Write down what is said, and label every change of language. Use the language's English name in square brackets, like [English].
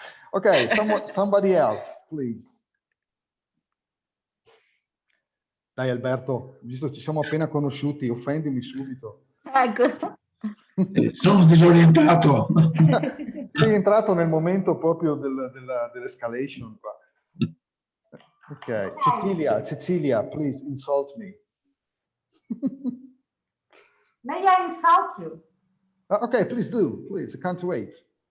[English] Ok, somebody else, please. [Italian] Dai Alberto, visto che ci siamo appena conosciuti, offendimi subito. Ecco. Sono disorientato. Sei entrato nel momento proprio dell'escalation qua. [English] Ok, Cecilia, please insult me. May I insult you? Okay, please do, please. I can't wait.